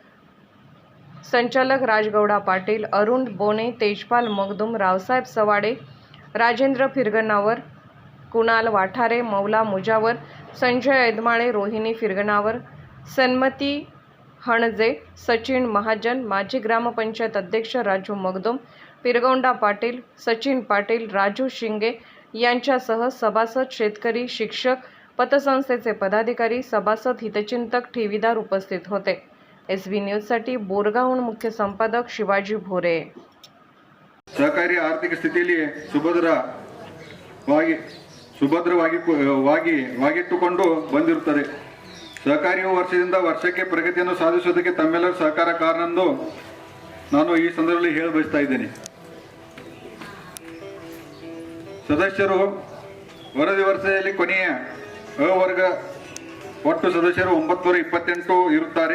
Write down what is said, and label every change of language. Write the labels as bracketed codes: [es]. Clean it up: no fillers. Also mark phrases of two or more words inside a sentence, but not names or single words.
[mr] संचालक राजगौडा पाटील, अरुण बोने, तेजपाल मगदुम, रावसाहेब सवाडे, राजेंद्र फिरगनावर, कुणाल वाठारे, मौला मुजावर, संजय ऐदमाळे, रोहिणी फिरगनावर, सन्मती हणजे, सचिन महाजन, माजी ग्रामपंचायत अध्यक्ष राजू मगदुम, पिरगौंडा पाटील, सचिन पाटील, राजू शिंगे यांच्यासह सभासद, शेतकरी, शिक्षक, पतसंस्थेचे पदाधिकारी, सभासद, हितचिंतक, ठेवीदार उपस्थित होते. SB न्यूजसाठी बोरगावहून मुख्य संपादक शिवाजी भोरे. [kn] सहकारी ಆರ್ಥಿಕ ಸ್ಥಿತಿಯಲ್ಲಿ ಸುಭದ್ರವಾಗಿಟ್ಟುಕೊಂಡು ಬಂದಿರುತ್ತದೆ. ಸಹಕಾರಿಯು ವರ್ಷದಿಂದ ವರ್ಷಕ್ಕೆ ಪ್ರಗತಿಯನ್ನು ಸಾಧಿಸುವುದಕ್ಕೆ ತಮ್ಮೆಲ್ಲರ ಸಹಕಾರ ಕಾರಣವೆಂದು ನಾನು ಈ ಸಂದರ್ಭದಲ್ಲಿ ಹೇಳ ಬಯಸ್ತಾ ಇದ್ದೇನೆ. ಸದಸ್ಯರು ವರದಿ ವರ್ಷದಲ್ಲಿ ಕೊನೆಯ ಅ ವರ್ಗ ಒಟ್ಟು ಸದಸ್ಯರು 928 ಇರುತ್ತಾರೆ.